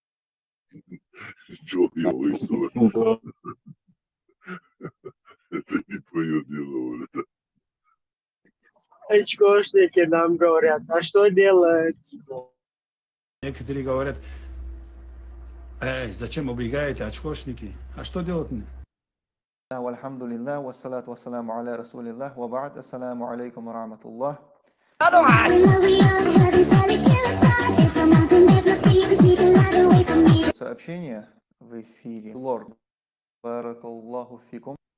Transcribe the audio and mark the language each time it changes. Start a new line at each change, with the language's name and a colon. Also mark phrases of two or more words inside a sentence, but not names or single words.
Russian: Чё я высу? Это не твое дело, это. Очкошники нам говорят, а что делать? Некоторые говорят, зачем убегаете, очкошники? А что делать мне?
Arabic: والحمد لله، والصلاة والسلام على رسول الله، وبعد، السلام عليكم ورحمة الله.
Russian: Сообщение в эфире. Лорд.
Arabic: بارك الله فيكم.